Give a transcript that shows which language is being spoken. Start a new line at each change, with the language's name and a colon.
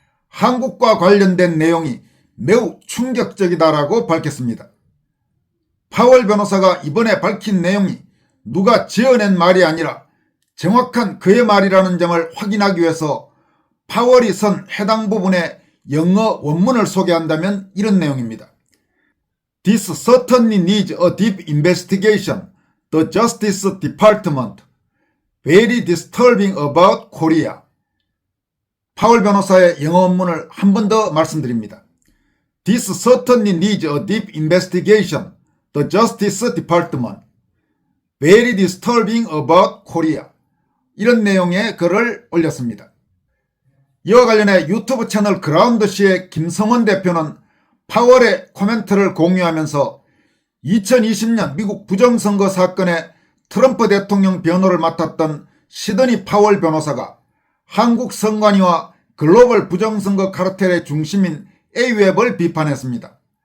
Korean: 한국과 관련된 내용이 매우 충격적이다라고 밝혔습니다. 파월 변호사가 이번에 밝힌 내용이 누가 지어낸 말이 아니라 정확한 그의 말이라는 점을 확인하기 위해서 파월이 쓴 해당 부분의 영어 원문을 소개한다면 이런 내용입니다.
English: This certainly needs a deep investigation. The Justice Department. Very disturbing about Korea.
Korean: 파월 변호사의 영어 원문을 한 번 더 말씀드립니다.
English: This certainly needs a deep investigation. The Justice Department. Very disturbing about Korea.
Korean: 이런 내용의 글을 올렸습니다. 이와 관련해 유튜브 채널 그라운드시의 김성원 대표는 파월의 코멘트를 공유하면서 2020년 미국 부정선거 사건에 트럼프 대통령 변호를 맡았던 시드니 파월 변호사가 한국 선관위와 글로벌 부정선거 카르텔의 중심인 A웹을 비판했습니다.